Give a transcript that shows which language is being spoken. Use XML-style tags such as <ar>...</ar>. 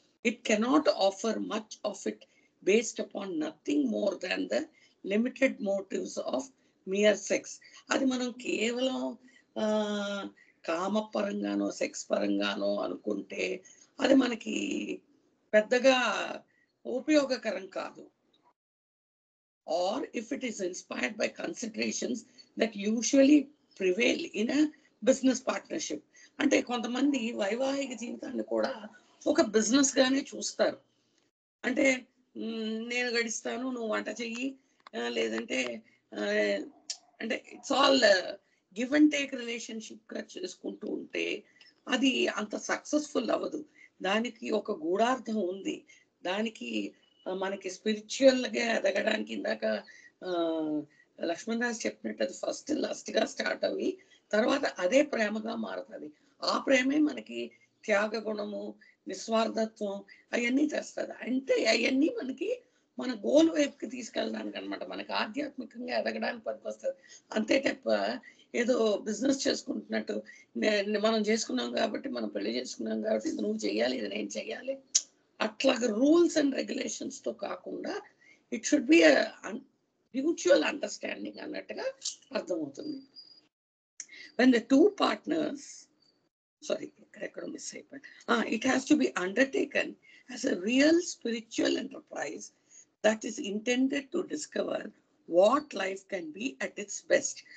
<en>It cannot offer much of it based upon nothing more than the limited motives of mere sex.</en> <te>అది మనం కేవలం కామపరంగానో sex పరంగానో అనుకుంటే అది మనకి పెద్దగా ఉపయోగకరం కాదు.</te> <en>Or if it is inspired by considerations that usually prevail in a business partnership.</en> <te>అంటే కొంతమంది వైవాహిక జీవితాన్ని కూడా ఒక బిజినెస్ గానే చూస్తారు. అంటే నేను గడిస్తాను, నువ్వు వంట చెయ్యి, లేదంటే అంటే</te> <en>it's all give and take relationship</en> <te>గా చేసుకుంటూ ఉంటే అది అంత సక్సెస్ఫుల్ అవ్వదు. దానికి ఒక గూఢార్థం ఉంది, దానికి మనకి స్పిరిచువల్ గా ఎదగడానికి ఇందాక లక్ష్మణ్ దాస్ చెప్పినట్టు అది ఫస్ట్ లస్ట్ గా స్టార్ట్ అవి తర్వాత అదే ప్రేమగా మారుతుంది. ఆ ప్రేమే మనకి త్యాగ గుణము, నిస్వార్థత్వం అవన్నీ తెస్తుంది. అంటే అవన్నీ మనకి మన గోల్ వైపుకి తీసుకెళ్ళడానికి అనమాట, మనకి ఆధ్యాత్మికంగా ఎదగడానికి పనికొస్తుంది. అంతే తప్ప ఏదో బిజినెస్ చేసుకుంటున్నట్టు మనం చేసుకున్నాం కాబట్టి, మనం పెళ్లి చేసుకున్నాం కాబట్టి ఇది నువ్వు చెయ్యాలి, ఇది నేను చెయ్యాలి, అట్లాగా రూల్స్ అండ్ రెగ్యులేషన్స్ తో కాకుండా</te> <en>it should be mutual understanding</en> <te>అన్నట్టుగా అర్థమవుతుంది.</te> <en>when the two partners, sorry,</en> <te>ఎక్కడెక్కడో మిస్ అయిపోయింది.</te> <en>It has to be undertaken as a real spiritual enterprise that is intended to discover what life can be at its best.</en>